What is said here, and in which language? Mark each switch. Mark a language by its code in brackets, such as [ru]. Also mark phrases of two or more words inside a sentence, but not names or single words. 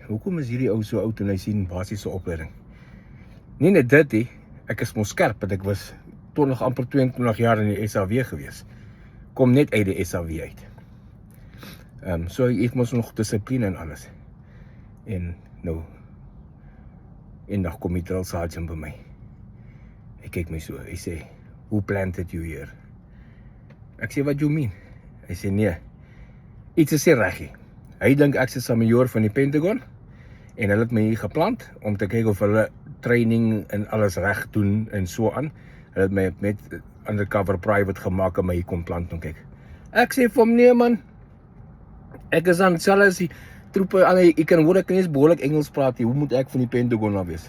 [af] Hoekom is hierdie ou so oud en hy sien basiese opleiding? Nie net dit nie, ek is mos skerp, want ek was amper 22 jaar in die SAW gewees. Kom net uit die SAW uit. So ek mos nog dissipline en alles. En nou, eendag kom die drill sergeant by my. Hy kyk my so, hy sê, [en] "Who planted you here?" [af] Ek sê, [en] "What you mean?" [af] Hy sê, "Nee, iets is nie reg nie. Hy dink ek is 'n majoor van die Pentagon, en hulle het my hier geplant, om te kyk of hulle training en alles reg doen, en so aan. Hulle het my met [en] undercover private [af] gemaak, en my hier kom plant, en kyk. Ek sê vir hom, "Nee man, ek is aan selfs as die troepe, ek kan hoor, ek kan nie eens behoorlik Engels praat nie, hoe moet ek van die Pentagon af wees?